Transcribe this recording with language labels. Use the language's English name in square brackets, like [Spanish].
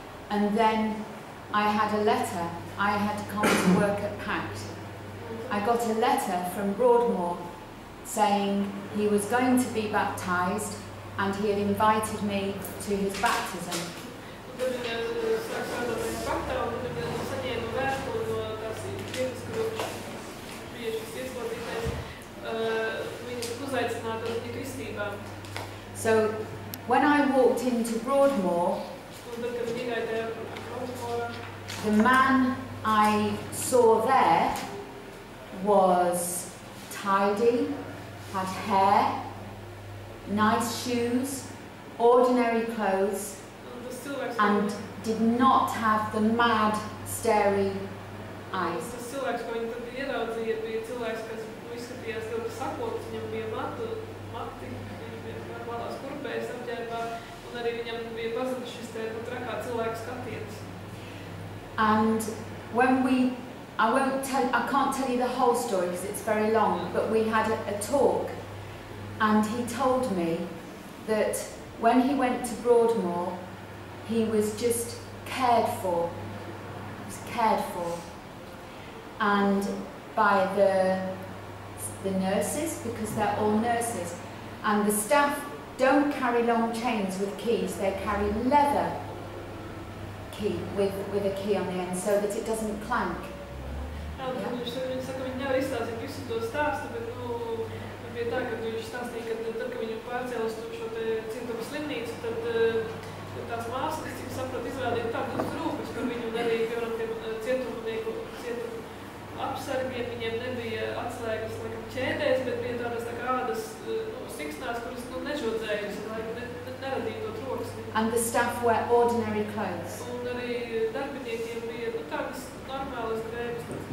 [English] And then I had a letter. I had to come to work at PACT. I got a letter from Broadmoor saying he was going to be baptised and he had invited me to his baptism. [Latvian] Tad viņa sāk strādāt tajā faktā, un tad viņa saņēma vēstuli no tās biedrības, kur bija šis ieslodzītais. Viņa tika uzaicināta uz viņa kristībām. [English] So, when I walked into Broadmoor, [Latvian] Un tad, kad viņa iegāja tajā Broadmoorā, [English] the man I saw there was tidy, had hair, nice shoes, ordinary clothes, [Latvian] un tas cilvēks, [English] and did not have the mad, starey eyes. [Latvian] tas cilvēks, ko viņa tad ieraudzīja, bija cilvēks, kas izskatījās ļoti sakots, viņam bija mati, viņš bija klātās kurpējas apģērbā, un arī viņam bija pazudis šis te trakā cilvēku skatiens. [English] And when I can't tell you the whole story because it's very long, but we had a talk, and he told me that when he went to Broadmoor, he was just cared for. He was cared for. And by the nurses, because they're all nurses, and the staff don't carry long chains with keys, they carry leather key with a key on the end so that it doesn't clank. [Latvian] Viņš saka, viņi nevar izstāstīt visu to stāstu, bet, bija tā, ka viņš stāstīja, ka tad, kad viņu pārcēla uz šo te cietuma slimnīcu, tad tās māsas, kas, cik saprot, izrādīja tādas rūpes par viņu, un arī, piemēram, tiem cietumnieku apsargiem, viņiem nebija atslēgas, laikam, ķēdēs, bet bija tādas tā kā ādas siksnās, kuras, nežodzējas, lai neradīja to troksni. [English] And the staff wear ordinary clothes. [Latvian] Un arī darbiniekiem bija, tādas normālas drēbes.